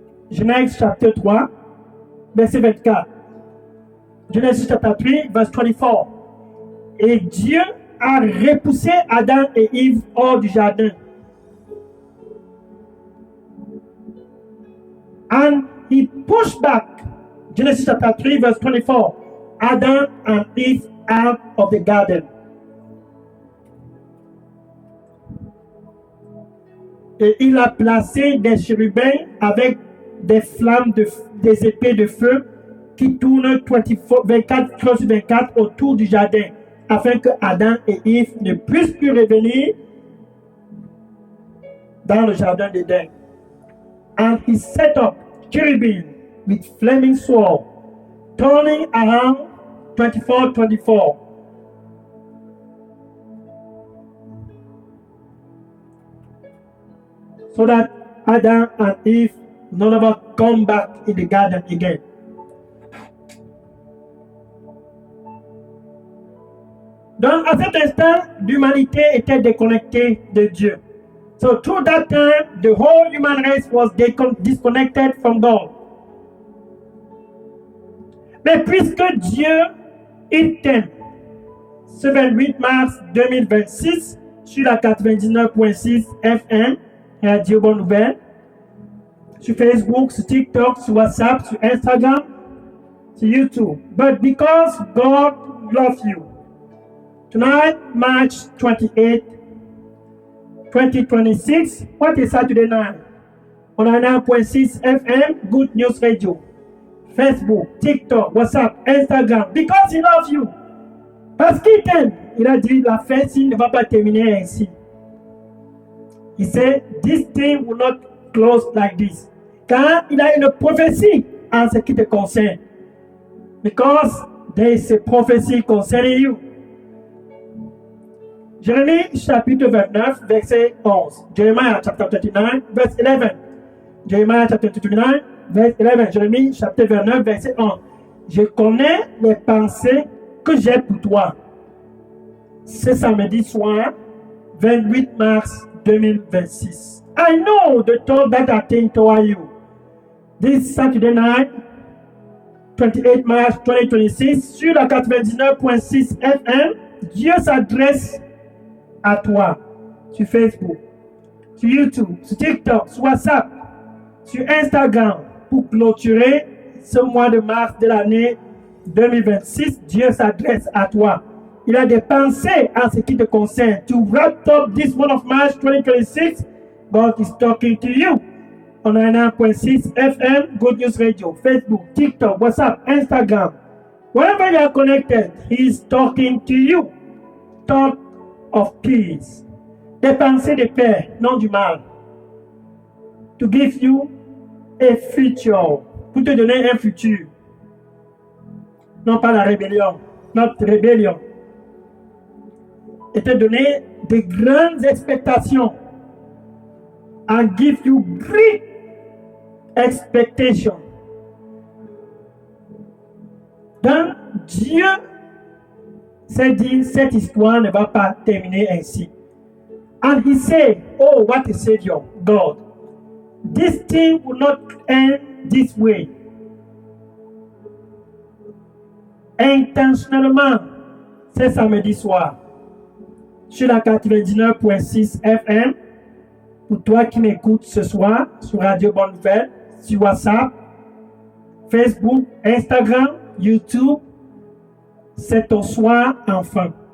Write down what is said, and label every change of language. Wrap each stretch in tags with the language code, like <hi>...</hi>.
<fr>Genèse chapitre 3, verset 24. Genèse chapitre 3, verset 24. Et Dieu a repoussé Adam et Ève hors du jardin.</fr> <en>And he pushed back, Genesis chapter 3, verse 24, Adam and Eve out of the garden.</en> <fr>Et il a placé des chérubins avec des flammes, des épées de feu qui tournent 24 sur 24 autour du jardin, afin que Adam et Ève ne puissent plus revenir dans le jardin d'Éden.</fr> <en>And he set up cherubim with flaming sword, turning around 24. So that Adam and Eve no longer come back in the garden again.</en> <fr>Donc, à cet instant, l'humanité était déconnectée de Dieu.</fr> <en>So, through that time, the whole human race was disconnected from God.</en> <fr>Mais puisque Dieu, il t'aime, ce 28 mars 2026, sur la 99.6 FM, Radio Bonne Nouvelle, sur Facebook, sur TikTok, sur WhatsApp, sur Instagram, sur YouTube.</fr> <en>But because God loves you, tonight, March 28, 2026, what is Saturday night? On a 9.6 FM, Good News Radio, Facebook, TikTok, WhatsApp, Instagram. Because he loves you.</en> <fr>Parce qu'il t'aime. Il a dit, la fête ne va pas terminer ainsi.</fr> <en>He said, this thing will not close like this.</en> <fr>Car il a une prophétie en ce qui te concerne.</fr> <en>Because there is a prophecy concerning you.</en> <fr>Jérémie chapitre 29, verset 11.</fr> <en>Jeremiah chapter 29, verse 11. Jeremiah chapter 29, verse 11.</en> <fr>Jérémie chapitre 29, verset 11. Je connais les pensées que j'ai pour toi. Ce samedi soir, 28 mars 2026.</fr> <en>I know the thought that I think toward you. This Saturday night,</en> <fr>28 mars 2026, sur la 99.6 FM, Dieu s'adresse à toi sur Facebook, sur YouTube, sur TikTok, sur WhatsApp, sur Instagram pour clôturer ce mois de mars de l'année 2026. Dieu s'adresse à toi. Il a des pensées en ce qui te concerne.</fr> <en>To wrap up this month of March 2026, God is talking to you. on a 9.6 FM, Good News Radio, Facebook, TikTok, WhatsApp, Instagram. Wherever you are connected, He is talking to you. Talk of peace.</en> <fr>Des pensées de paix, non du mal.</fr> <en>To give you a future.</en> <fr>Pour te donner un futur. Non pas la rébellion. Notre rébellion. Et te donner de grandes expectations.</fr> <en>And give you great expectation.</en> <fr>Donc, Dieu s'est dit, cette histoire ne va pas terminer ainsi.</fr> <en>And he said, oh, what a Savior, God. This thing will not end this way.</en> <fr>Intentionnellement, c'est samedi soir, sur la 99.6 FM, pour toi qui m'écoutes ce soir, sur Radio Bonne Nouvelle, sur WhatsApp, Facebook, Instagram, YouTube, c'est ton soir enfin.</fr>